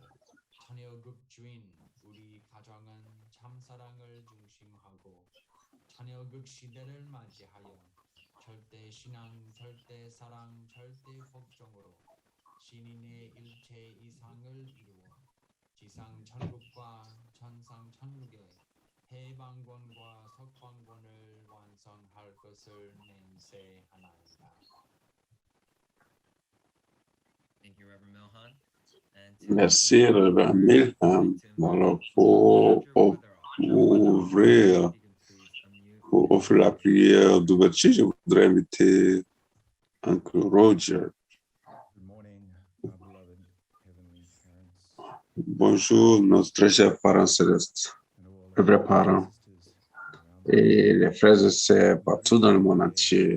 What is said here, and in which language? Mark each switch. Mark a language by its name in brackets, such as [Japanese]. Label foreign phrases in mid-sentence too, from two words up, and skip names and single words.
[Korean] 천여국 주인 우리 가정은 참사랑을 중심하고 천여국 시대를 맞이하여 절대 신앙, 절대 사랑, 절대 복종으로 신인의 일체 이상을 이루어 지상 천국과 천상 천국의 해방권과 석방권을 완성할 것을 맹세하나이다. [English] Thank you, Reverend Milhan. [French] Merci, Reverend Milhan. Alors, pour offrir la prière d'ouverture, je voudrais inviter Uncle Roger. Bonjour, nos très chers parents célestes, les vrais parents, et les frères et sœurs partout dans le monde entier.